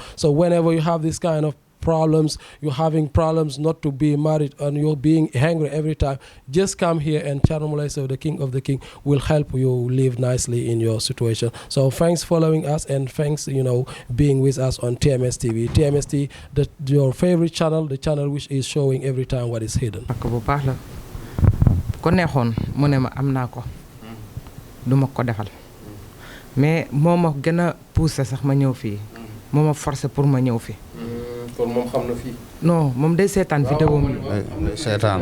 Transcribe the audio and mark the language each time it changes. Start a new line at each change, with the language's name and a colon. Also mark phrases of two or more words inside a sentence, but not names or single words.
English: So whenever you have this kind of problems, you're having problems not to be married, and you're being hungry every time, just come here, and Thierno Moule Sow, the king of the king, will help you live nicely in your situation. So thanks following us, and thanks being with us on TMS TV. TMS TV, your favorite channel, the channel which is showing every time what is hidden.
Wolof: bu baax la ko neexoon mu ne ma am naa ko du ma ko defal, mais moo ma gën a poussé sax ma ñëw fii, moo ma forcé pour ma ñëw fii. kon moom xam na fii. non moom day seetaan vidéo mi. seetaan